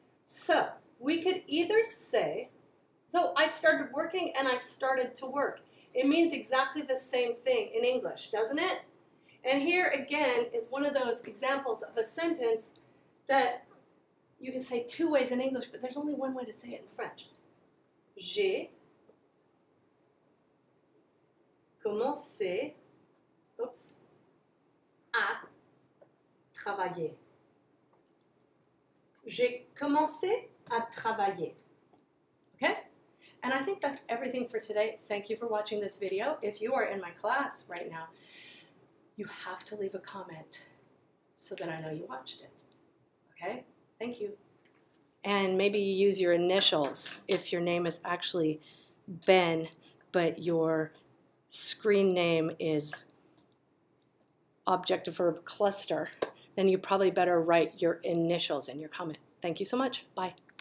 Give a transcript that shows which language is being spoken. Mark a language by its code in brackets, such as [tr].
[en] So we could either say, so I started working and I started to work. It means exactly the same thing in English, doesn't it? And here again is one of those examples of a sentence that you can say two ways in English, but there's only one way to say it in French. [fr] J'ai commencé, à travailler. J'ai commencé à travailler. [en] Okay? And I think that's everything for today. Thank you for watching this video. If you are in my class right now, you have to leave a comment so that I know you watched it. Okay? Thank you. And maybe use your initials if your name is actually Ben, but your screen name is object verb cluster, then you probably better write your initials in your comment. Thank you so much. Bye.